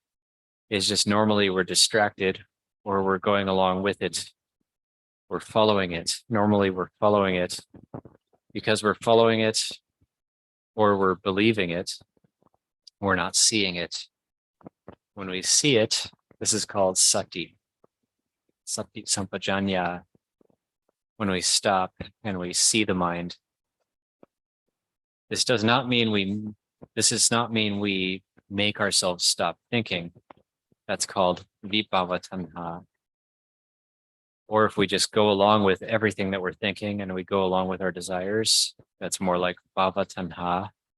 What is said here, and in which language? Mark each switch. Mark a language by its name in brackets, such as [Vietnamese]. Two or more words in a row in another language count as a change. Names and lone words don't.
[English] It's just normally we're distracted, or we're going along with it. We're following it. Normally we're following it because we're following it, or we're believing it. We're not seeing it. When we see it, this is called sati. [Pali] Sati sampajanya. [English] When we stop and we see the mind. This does not mean we make ourselves stop thinking. That's called vibhavatanha. Or if we just go along with everything that we're thinking and we go along with our desires, that's more like bhavatanha.